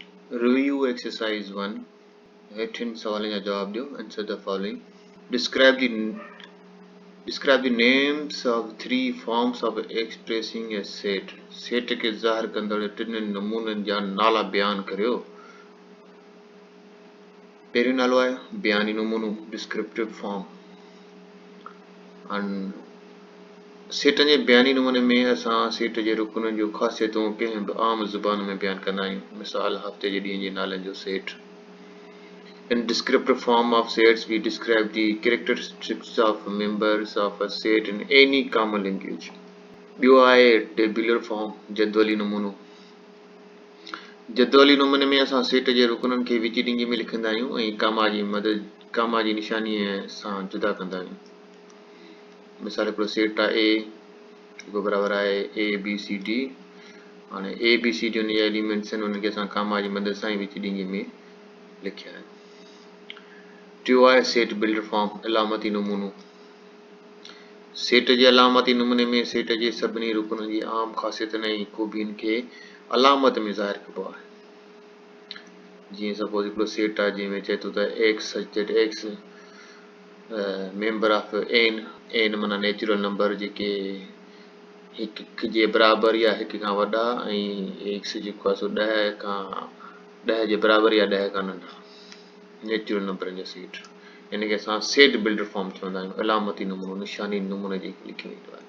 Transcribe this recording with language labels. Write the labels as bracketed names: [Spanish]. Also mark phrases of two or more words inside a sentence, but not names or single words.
[English] Review exercise 1. [Sindhi] हेठिन सवालनि जा जवाब ॾियो. [English] Answer the following. Describe the names of three forms of expressing a set. [Sindhi] Set खे ज़ाहिर कंदड़ टिनि नमूननि जा नाला बयान करियो. पहिरियों नालो आहे बयानी नमूनो, [English] descriptive form. [Sindhi] सेट जे बयानी नमूने में असां सेट जे रुकननि जूं ख़ासियतूं कंहिं बि आम ज़ुबान में बयान कंदा आहियूं. मिसाल हफ़्ते जे ॾींहं जे नालनि जो सेट. [English] In descriptive form of sets, we describe the characteristics of members of a set in any common language. [Sindhi] ॿियो आहे [English] tabular form, [Sindhi] जदवली नमूनो. जदवली नमूने में असां सेट जे रुकननि खे विच ॾिंगी में लिखंदा आहियूं ऐं कामा जी निशानीअ सां जुदा कंदा आहियूं. मिसाल हिकिड़ो सेट आहे ए, जेको बराबरि आहे ए बी सी डी. हाणे ए बी सी डी उन जा एलिमेंट्स आहिनि, उनखे असां कामा जी मदद सां विच ॾिंगी में लिखिया आहिनि. टियों आहे [English] set builder form, [Sindhi] अलामती नमूनो. सेट जे अलामती नमूने में सेट जे सभिनी रुकननि जी आम ख़ासियतुनि ऐं ख़ूबियुनि खे अलामत में ज़ाहिर कबो आहे. जीअं सपोज हिकिड़ो सेट आहे जंहिंमें चए थो त [English] x such that x member of N [Sindhi] माना [English] natural number [Sindhi] जेके हिक जे बराबरि या हिक खां वॾा ऐं एक्स जेको आहे सो 10 जे बराबरि या 10 खां नंढा नेचुरल नंबरनि जो सेट. इन खे असां [English] set builder form [Sindhi] चवंदा आहियूं. अलामती नमूनो, निशानी नमूने जेके लिखियो वेंदो आहे.